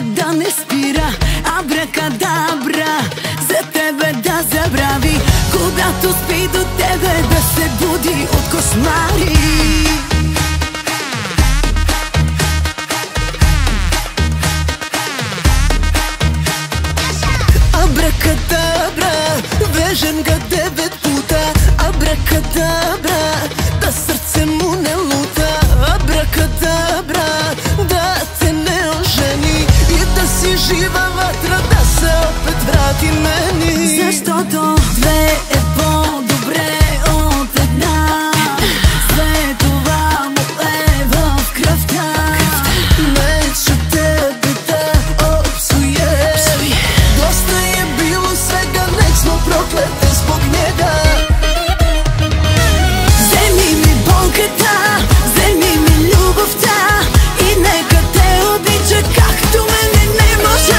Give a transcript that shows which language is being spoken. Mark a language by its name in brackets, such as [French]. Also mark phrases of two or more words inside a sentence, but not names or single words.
[Serbian] da ne spira, abrakadabra, za tebe da zabravi. [Bulgarian] Когато спи до тебе да се буди от кошмари. [Serbian] Абракадабра, вежем ga 9 puta. Abrakadabra, da srce mu ne luta. Abrakadabra, da te ne oženi i da si živa vatra, da se opet vrati meni. [Bulgarian] Защото две е по-добре от една. Светова му е в кръвта. [Serbian] Neću tebe da opsujem. Dosta je bilo svega, nek smo proklete zbog njega. [Bulgarian] Вземи ми болката, вземи ми любовта и нека те обича както мене не можа.